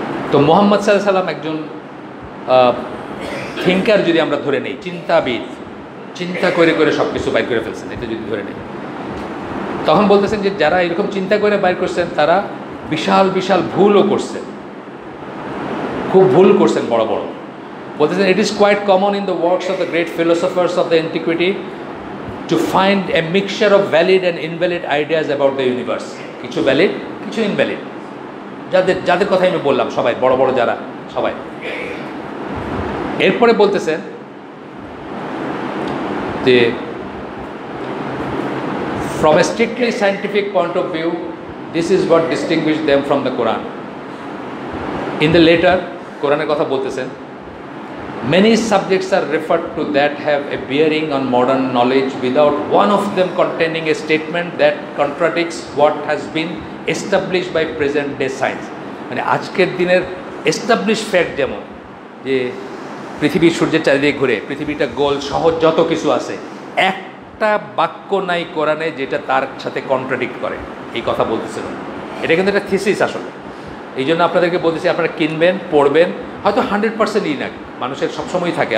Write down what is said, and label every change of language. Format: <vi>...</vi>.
<bn>তো মোহাম্মদ সাল্লাল্লাহু আলাইহি সাল্লাম একজন থিঙ্কার যদি আমরা ধরে নেই, চিন্তাবিদ, চিন্তা করে করে সব কিছু বাইর করে ফেলছেন, এটা যদি ধরে নেই, তখন বলতেছেন যে যারা এরকম চিন্তা করে বাইর করছেন তারা বিশাল বিশাল ভুলও করছেন, খুব ভুল করছেন বড় বড়। বলতেছেন</bn> <en>It is quite common in the works of the great philosophers of the antiquity to find a mixture of valid and invalid ideas about the universe.</en> <bn>কিছু ভ্যালিড, কিছু ইনভ্যালিড, যাদের যাদের কথাই আমি বললাম, সবাই বড় বড় যারা, সবাই। এরপরে বলতেছেন যে</bn> <en>from a strictly scientific point of view, this is what distinguishes them from the Quran. In the later,</en> <bn>কোরআনের কথা বলতেছেন,</bn> <en>many subjects are referred to that have a bearing on modern knowledge without one of them containing a statement that contradicts what has been established by present day science.</en> <bn>মানে আজকের দিনের establish fact, যেমন যে পৃথিবী সূর্যের চারিদিকে ঘুরে, পৃথিবীটা গোল, সহজ যত কিছু আছে, একটা বাক্য নাই কোরআনে যেটা তার সাথে কন্ট্রাডিক্ট করে। এই কথা বলতেছিল, এটা কিন্তু একটা থিসিস আসলে। এই জন্য আপনাদেরকে বলতেছি, আপনারা কিনবেন, পড়বেন, হয়তো 100%ই না, মানুষের সবসময়ই থাকে।</bn>